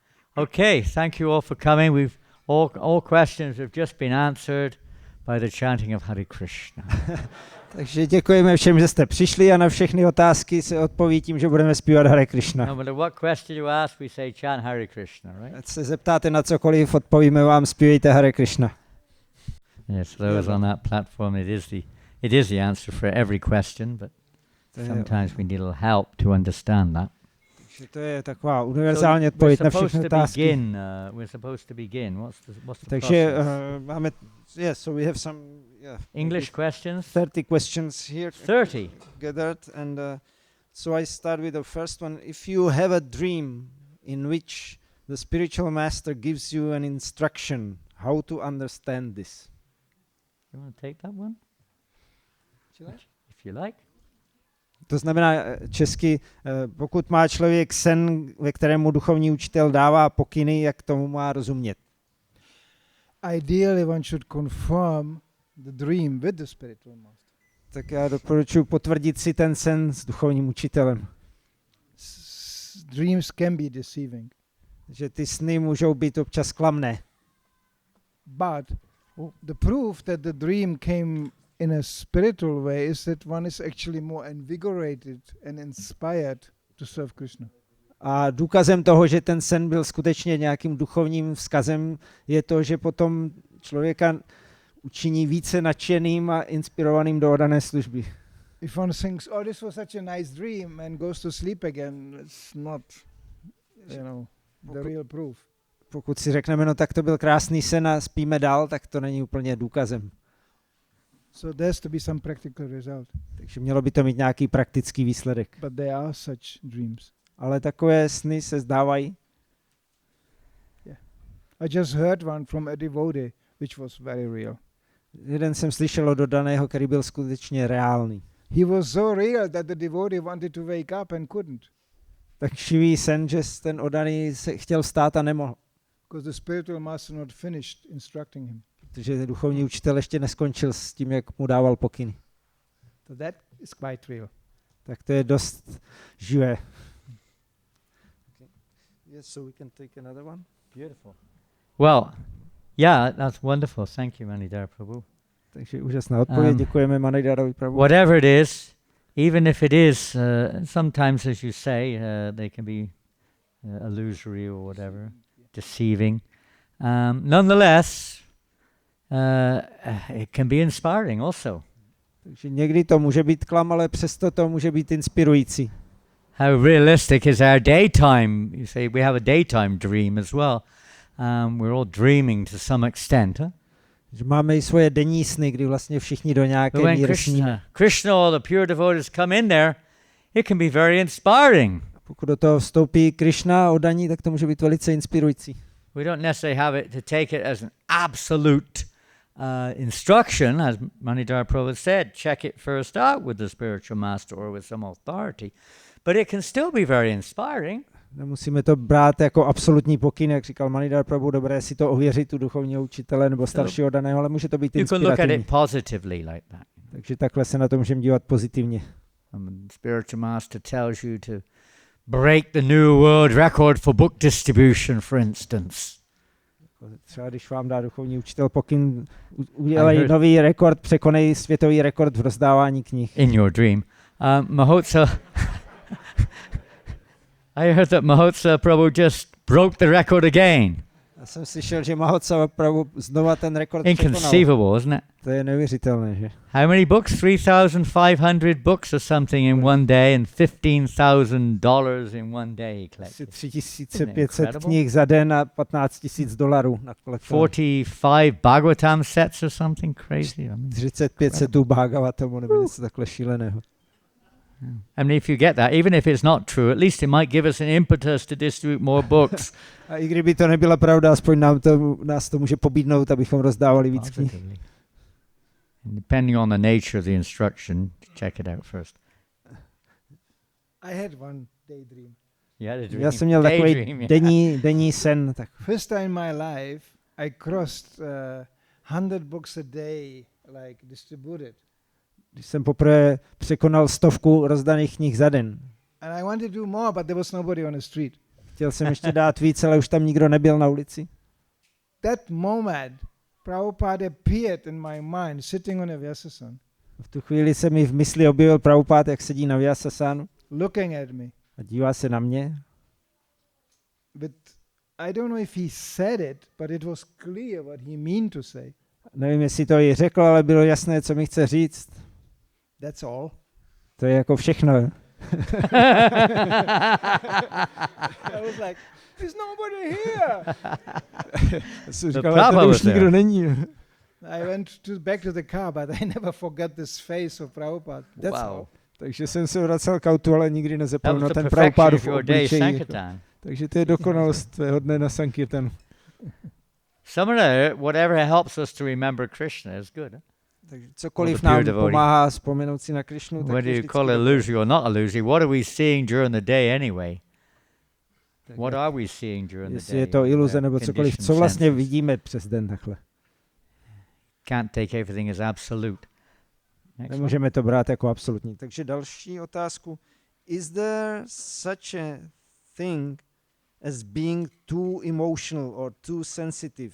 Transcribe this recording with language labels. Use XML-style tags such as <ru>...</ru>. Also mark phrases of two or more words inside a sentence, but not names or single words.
<en>Okay, thank you all for coming. We've all questions have just been answered by the chanting of Hare Krishna.</en> <cs>Takže děkujeme všem, že jste přišli a na všechny otázky se odpoví tím, že budeme zpívat Hare Krishna.</cs> <en>No matter what question you ask, we say chant Hare Krishna, right?</en> <cs>Ať se zeptáte na cokoliv, odpovíme vám, zpívejte Hare Krishna.</cs> <en>Yes, those on that platform, it is the answer for every question, but sometimes we need a little help to understand that.</en> <cs>Takže to je taková univerzální odpověď na všechny otázky.</cs> <en>We're supposed to begin. What's the</en> <cs>Takže</cs> <en>process? máme, yes, so we have some English questions? 30 questions here 30. gathered, and so I start with the first one. If you have a dream in which the spiritual master gives you an instruction, how to understand this? You want to take that one? If you like.</en> <cs>To znamená česky, pokud má člověk sen, ve kterém mu duchovní učitel dává pokyny, jak tomu má rozumět.</cs> <en>Ideally one should confirm the dream with the spiritual master.</en> <cs>Tak já doporučuji potvrdit si ten sen s duchovním učitelem.</cs> <en>Dreams can be deceiving.</en> <cs>Že ty sny můžou být občas klamné.</cs> <en>But the proof that the dream came in a spiritual way is that one is actually more invigorated and inspired to serve Krishna.</en> <cs>A důkazem toho, že ten sen byl skutečně nějakým duchovním vzkazem, je to, že potom člověka učiní více nadšeným a inspirovaným do oddané služby.</cs> <en>If one thinks, oh, this was such a nice dream and goes to sleep again, it's not, the real proof.</en> <cs>Pokud si řekneme, no tak to byl krásný sen a spíme dál, tak to není úplně důkazem.</cs> <en>So there has to be some practical result.</en> <cs>Takže mělo by to mít nějaký praktický výsledek.</cs> <en>But there are such dreams.</en> <cs>Ale takové sny se zdávají.</cs> <en>Yeah. I just heard one from a devotee, which was very real.</en> <cs>Jeden jsem slyšel od oddaného, který byl skutečně reálný.</cs> <en>He was so real that the devotee wanted to wake up and couldn't.</en> <cs>Tak živý sen, že ten oddaný se chtěl vstát a nemohl.</cs> <en>Because the spiritual master not finished instructing him.</en> <cs>Protože duchovní učitel ještě neskončil s tím, jak mu dával pokyny.</cs> <en>So that is quite real.</en> <cs>Tak to je dost živé.</cs> <en>Okay. Yes, so we can take another one. Beautiful. Well, yeah, that's wonderful. Thank you, Manidhara Prabhu.</en> <cs>Takže úžasná odpověď. Děkujeme Manidharovi Prabhu.</cs> <en>Whatever it is, even if it is, sometimes, as you say, they can be illusory or whatever, deceiving. Nonetheless, it can be inspiring also. Takže někdy to může být klam, ale přesto to může být inspirující. How realistic is our daytime? You say we have a daytime dream as well. We're all dreaming to some extent. Huh?</en> <cs>Že máme i svoje denní sny, kdy vlastně všichni do nějaké míry sníme.</cs> <en>Krishna, all the pure devotees come in there, it can be very inspiring.</en> <cs>Pokud do toho vstoupí Krishna oddaní, tak to může být velice inspirující.</cs> <en>We don't necessarily have it to take it as an absolute instruction, as Manidhara Prabhu said, check it first out with the spiritual master or with some authority. But it can still be very inspiring.</en> <cs>Nemusíme to brát jako absolutní pokyn, jak říkal Manidhara Prabhu, dobré si to ověřit u duchovního učitele nebo staršího oddaného, ale může to být inspirativní.</cs> <en>You can look at it positively like that.</en> <cs>Takže takhle se na to můžeme dívat pozitivně.</cs> <en>The spiritual master tells you to break the new world record for book distribution, for instance.</en> <cs>Třeba když vám dá duchovní učitel pokyn, udělej nový rekord, překonej světový rekord v rozdávání knih.</cs> <en>In your dream. Mahotsa, I heard that Mahotsa Prabhu just broke the record again.</en> <cs>Já jsem slyšel, že Mahotsa Prabhu znova ten rekord překonal.</cs> <en>Inconceivable, isn't it?</en> <cs>To je neuvěřitelné, že?</cs> <en>How many books? 3,500 books or something in one day, and $15,000 in one day he collected.</en> <cs>3,500 knih za den a $15,000 na kolektoru.</cs> <en>45 Bhagavatam sets or something crazy.</en> <cs>45 setů Bhagavatamu nebo něco takhle šíleného.</cs> <en>I mean, if you get that, even if it's not true, at least it might give us an impetus to distribute more books.</en> <cs>A i kdyby to nebyla pravda, aspoň nás to může pobídnout, abychom rozdávali víc knih.</cs> <en>Depending on the nature of the instruction, check it out first. I had one daydream.</en> <cs>Já jsem měl takový denní sen. Tak.</cs> <en>First time in my life, I crossed 100 books a day, like distributed.</en> <cs>Když jsem poprvé překonal 100 rozdaných knih za den.</cs> <en>And I wanted to do more, but there was nobody on the street.</en> <cs>chtěl jsem ještě dát víc, ale už tam nikdo nebyl na ulici.</cs> <en>That moment, Prabhupada appeared in my mind, sitting on a Vyasasana.</en> <cs>V tu chvíli se mi v mysli objevil Prabhupada, jak sedí na Vyasasanu</cs> <en>Looking at me.</en> <cs>a dívá se na mě.</cs> <en>But I don't know if he said it, but it was clear what he meant to say.</en> <cs>Nevím, jestli to i řekl, ale bylo jasné, co mi chce říct.</cs> <en>That's all.</en> <cs>To je jako všechno.</cs> <en>I was like, there's nobody here.</en> <cs>Jsem říkal, říkal, Prabhupada tady už</cs> <en>was there.</en> <cs>nikdo není.</cs> <en>I went back to the car, but I never forgot this face of Prabhupada. That's all.</en> <cs>Takže jsem se vracel k autu, ale nikdy</cs> <en>That</en> <cs>nezapomněl</cs> <en>was</en> <cs>na</cs> <en>the</en> <cs>ten</cs> <en>perfection</en> <cs>Prabhupádův</cs> <en>of your day,</en> <cs>obličej. Sankirtan. Takže to je dokonalost tvého dne na Sankirtanu.</cs> <en>Somewhere, whatever helps us to remember Krishna is good.</en> <cs>Takže cokoliv</cs> <en>the pure</en> <cs>nám</cs> <en>devotee.</en> <cs>pomáhá vzpomenout si na Krišnu, tak</cs> <en>Whether</en> <cs>je</cs> <en>you</en> <cs>vždycky</cs> <en>call it</en> <cs>dobré.</cs> <en>illusory or not illusory, what are we seeing during the day anyway?</en> <cs>Tak</cs> <en>What are we seeing during the</en> <cs>jestli</cs> <en>day?</en> <cs>je to iluze</cs> <en>Our</en> <cs>nebo cokoliv,</cs> <en>conditioned</en> <cs>co vlastně</cs> <en>senses.</en> <cs>vidíme přes den takhle.</cs> <en>Can't take everything as absolute. Next one.</en> <cs>Nemůžeme to brát jako absolutní. Takže další otázku.</cs> <en>Is there such a thing as being too emotional or too sensitive?</en>